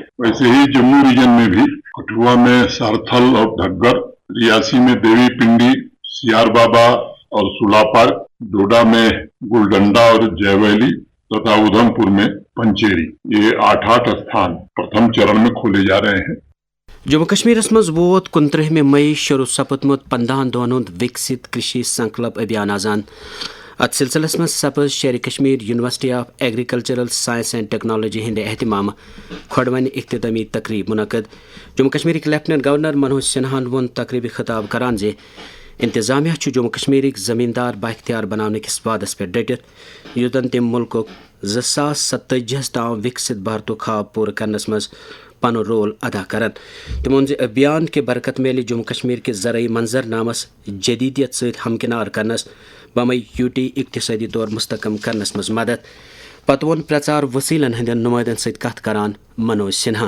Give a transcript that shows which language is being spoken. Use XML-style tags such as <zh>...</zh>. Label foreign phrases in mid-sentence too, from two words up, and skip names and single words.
<hi>वैसे ही जम्मू रीजन में भी कठुआ में सरथल और ढग्गर रियासी में देवी पिंडी सियाड़ बाबा और सुला पार्क डोडा में गुलडंडा और जय वैली तथा ऊधमपुर में पंचेरी यह 8 स्थान प्रथम चरण में खोले जा रहे हैं.</hi> <ks>جموں کشمیر مز ووت 29 مئی شروع سپدمت 15 دۄہن ہند وکست کرشی سنکلپ ابھیان آزان. ات سلسلس مز سپز شیر کشمیر یونیورسٹی آف ایگریکلچرل سائنس اینڈ ٹیکنالوجی ہند اہتمام کھڑوین اختتامی تقریب منعقد. جموں کشمیرک لیفٹننٹ گورنر منوج سنہاہن وون تقریبی خطاب کران زِ انتظامیہ جموں کشمیرک زمیندار بااختیار بنانے کس وعدس پہ ڈٹت یوتن تم ملک 2047 تام وکست بھارتک خواب پور کرنس مز پن رول ادا کران تمو ابھیان کے برکت میلے جموں کشمیر کے زرعی منظر نامس جدیدیت ست ہمکنار کرنس بمے یوٹی اقتصادی طور مستحکم کرنس مز مدد پتہ وون پرچار وسیلن ہندین نمائندن ست کت کران منوج سنہان.</ks>